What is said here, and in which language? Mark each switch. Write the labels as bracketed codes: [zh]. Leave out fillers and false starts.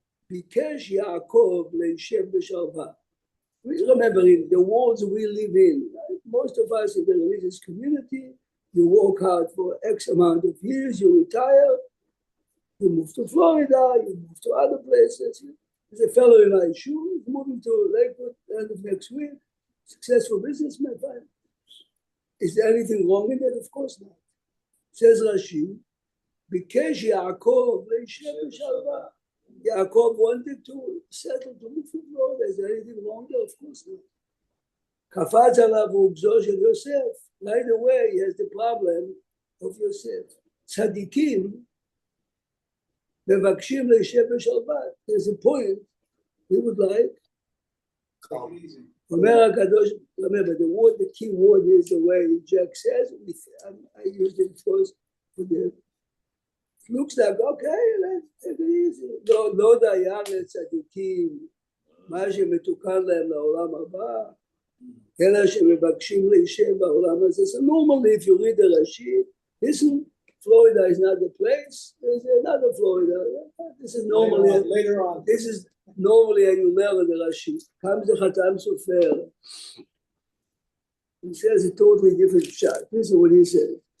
[he] ביקש יעקב להישב בשלווה. [en] Remember, in the worlds we live in, most of us in the religious community, you work hard for X amount of years, you retire, you move to Florida, you move to other places. There's a fellow in my shul, he's moving to Lakewood end of next week, successful businessman. Is there anything wrong in that? Of course not. Says Rashi, [he] ביקש יעקב להישב בשלווה. [en] Yaakov wanted to settle to move to Florida. Is there anything wrong there? Of course not. [he] קפץ עליו רוגזו של יוסף. [en] Right away he has the problem of Yosef. [he] צדיקים מבקשים להישב בשלווה. [en] There's a point he would like. [he] אומר הקדוש, [en] remember the key word is the way Jack says. I used it first for the looks like, okay, let's take it easy. [he] לא דיין לצדיקים, מה שמתוקן להם לעולם הבא, אלא שמבקשים להישב בעולם הזה. [en] So normally if you read the Rashi, listen, Florida is not the place, there's another Florida. This is normally, later on. This is normally a you learn the Rashi. Comes the Khatam Sofer. He says a totally different shot. This is what he says.